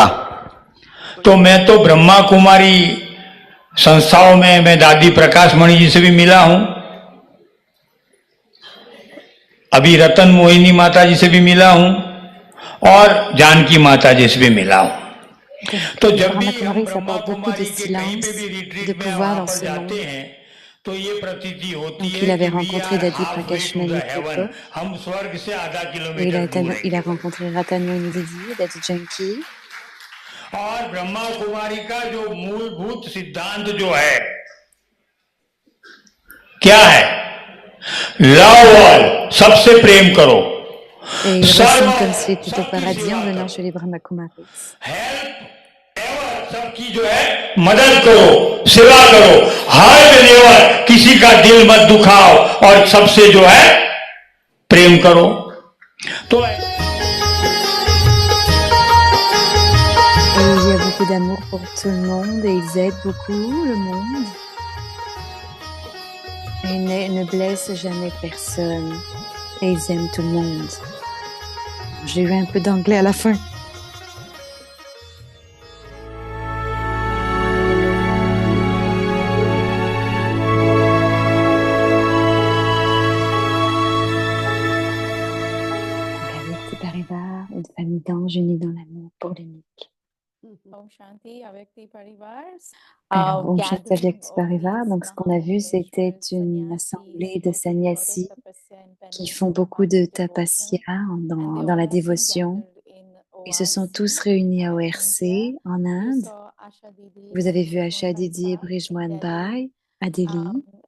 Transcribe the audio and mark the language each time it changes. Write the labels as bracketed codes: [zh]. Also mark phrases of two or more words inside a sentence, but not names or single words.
[hi] तो मैं तो ब्रह्मा कुमारी संस्थाओं में मैं दादी प्रकाश मणि जी से भी मिला हूं, अभी रतन मोहिनी माता जी से भी मिला हूं और जानकी माता जी से भी मिला हूं। तो जब भी हम ब्रह्मा कुमारी के कहीं पे भी रिट्रीट में वहां पर जाते हैं तो ये प्रतीति होती [fr] Donc, [hi] है [fr] il avait [en] कि we [fr] rencontré [en] are [fr] Dadi [en] halfway [fr] Prakash [en] to the [fr] Mani [en] heaven. Thépa. [hi] हम स्वर्ग से आधा [fr] Et [hi] किलोमीटर दूर [fr] il a [hi] हैं [fr] rencontré Ratan Moini Didi, Dadi Janki. [hi] और ब्रह्मा कुमारी का जो मूलभूत सिद्धांत जो है क्या है [en] love all [hi] सबसे प्रेम करो [fr] Et il ressemble comme s'il était au paradis en venant chez les Brahmakumaris. [hi] सबकी जो है मदद करो सेवा करो हर देवर किसी का दिल मत दुखाओ और सबसे जो है प्रेम करो तो [fr] Et il y a beaucoup d'amour pour tout le monde et ils aident beaucoup le monde. Et ils ne blessent jamais personne. Et ils aiment tout le monde. J'ai eu un peu d'anglais à la fin. Une famille d'anges unis dans l'amour pour l'unique. Om Shanti, Avyakti Parivar. Alors, Om Shanti Avyakti Parivar, donc ce qu'on a vu, c'était une assemblée de sannyasis qui font beaucoup de tapasya dans la dévotion. Ils se sont tous réunis à ORC en Inde. Vous avez vu Asha Didi et Brijmohan Bhai à Delhi.